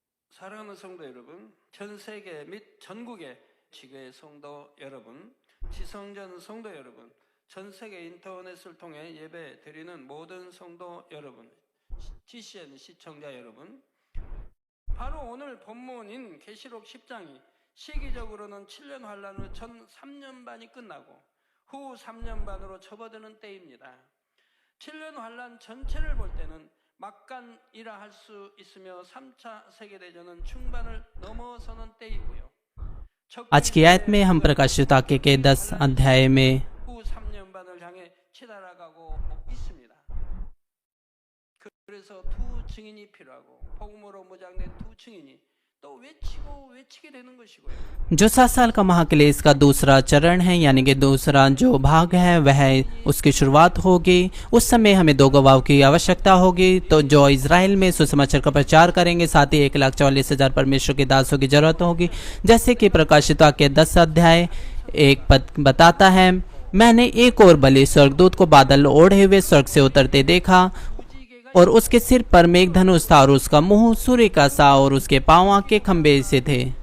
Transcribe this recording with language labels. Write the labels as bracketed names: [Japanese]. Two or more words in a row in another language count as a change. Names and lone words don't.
[Korean] 사랑하는 성도 여러분, 전 세계 및 전국의 지교회 성도 여러분, 지성전 성도 여러분, 전 세계 인터넷을 통해 예배 드리는 모든 성도 여러분, GCN 시청자 여러분, 바로 오늘 본문인 계시록 10장이 시기적으로는 7년 환란 후 전 3년 반이 끝나고 후 3년 반으로 접어드는 때입니다. 7년 환란 전체를 볼 때는 막간이라 할 수 있으며 3차 세계대전은 중반을 넘어서는 때이고요. [Hindi] आज की आयत में हम प्रकाशित वाक्य के 10 अध्याय में [Korean] 후 3년 반을 향해 치달아가고 있습니다. 그래서 두 증인이 필요하고 복음으로 무장된 두 증인이 또 외치게 되는 것이고요. [Hindi] जो 7 साल का महाक्लेश का दूसरा चरण है, यानी कि दूसरा जो भाग है वह उसकी शुरुआत होगी। उस समय हमें 2 गवाहों की आवश्यकता होगी, तो जो इजराइल में सुसमाचार का प्रचार करेंगे, साथ ही 1,44,000 परमेश्वर के दासों की जरूरत होगी। जैसे कि प्रकाशित वाक्य 10 अध्याय 1 पद बताता है, मैंने एक और बलि स्वर्गदूत को बादल ओढ़े हुए स्वर्ग से उतरते देखा और उसके सिर पर मेघधनुष था और उसका मुंह सूर्य का सा और उसके पांव आग के खंभे से थे।